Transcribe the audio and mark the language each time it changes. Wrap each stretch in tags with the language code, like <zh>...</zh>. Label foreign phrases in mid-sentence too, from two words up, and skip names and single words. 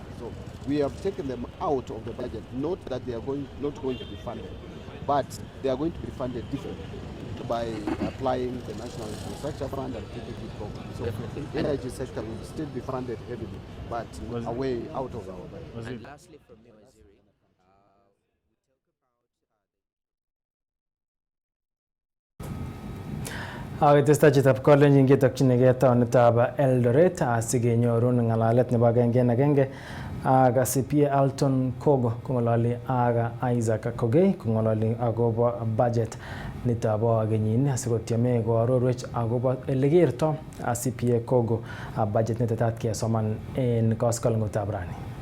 <en>So we have taken them out of the budget, not that they are not going to be funded, but they are going to be funded differently by applying the National Infrastructure Fund and PPP program. So the energy sector will still be funded heavily, but away out of our budget. And lastly from me,</en> <kln>Testai chitab kolenjin ketokchinigei taonitab Eldoret asikenyorun ng'alalet nebo agenge ak CPA Alton Kogo kong'ololi ak Isaac Kogei kong'ololi akobo budget nitobo kenyini asikotieme koarorwech akobo elekerto CPA Kogo budget netetat kesoman en koskoleng'utab rani.</kln>